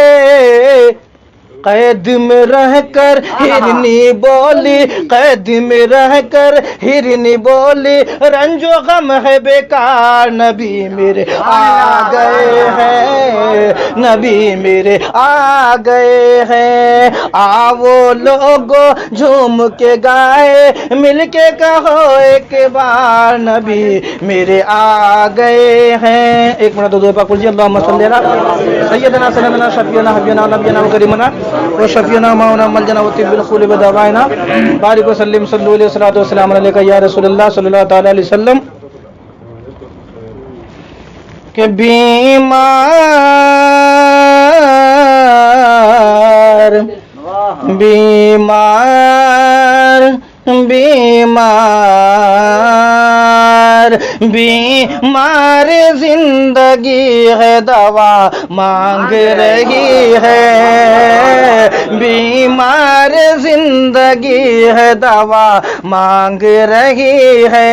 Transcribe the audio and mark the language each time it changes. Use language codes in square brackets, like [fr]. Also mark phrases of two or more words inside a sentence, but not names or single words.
[ur] قید میں رہ کر ہرنی بولی، قید میں رہ کر ہرنی بولی، رنج و غم ہے بیکار، نبی میرے آ گئے ہیں، نبی میرے آ گئے ہیں. آؤ لوگو جھوم کے گائے، مل کے کہو ایک بار نبی میرے آ گئے ہیں. ایک منٹ دو پاک پڑھیے. [ar] اللہم صلی علی سیدنا سندنا شفیعنا حبیبنا نبینا و کریمنا و شفیعنا ماونا ملجنا و طب القلوب دوانا بارک وسلم صلو علیہ الصلوۃ والسلام علیک یا رسول اللہ صلی اللہ تعالی علیہ وسلم. [ur] کہ بیمار بیمار بیمار بیمار زندگی ہے دوا مانگ رہی ہے، بیمار زندگی ہے دوا مانگ رہی ہے.